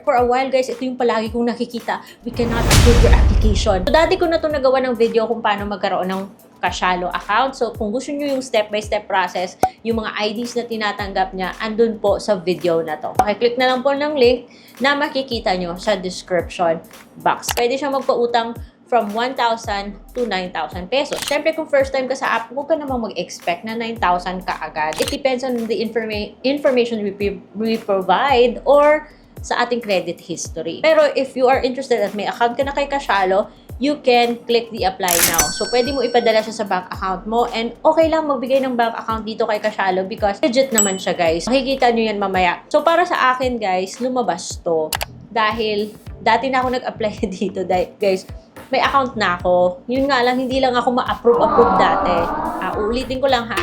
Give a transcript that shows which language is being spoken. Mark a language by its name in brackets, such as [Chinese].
[English] For a while guys, [Filipino] ito yung palagi kong nakikita, [English] we cannot approve your application. [Filipino] So dati ko na ito nagawa ng video kung paano magkaroon ng Cashalo account. So kung gusto nyo yung step-by-step process, yung mga IDs na tinatanggap niya, andun po sa video na to. Okay, click na lang po ng link na makikita nyo sa description box. Pwede siya magpautang from 1,000 to 9,000 pesos. Siyempre, kung first time ka sa app, huwag ka namang mag-expect na 9,000 ka agad. [English] It depends on the information we provide or [Filipino] sa ating [English] credit history. [Filipino] Pero [English] if you are interested [Filipino] at may account ka na kay [English] Cashalo, you can click the apply now. [Filipino] So, pwede mo ipadala siya sa bank account mo and okay lang magbigay ng bank account dito kay Cashalo because legit naman siya guys. Makikita nyo yan mamaya. So, para sa akin guys, lumabas to. Dahil dati na ako nag-apply dito guys. May account na ako. Yun nga lang, hindi lang ako ma-approve dati. Uulitin ko lang ha.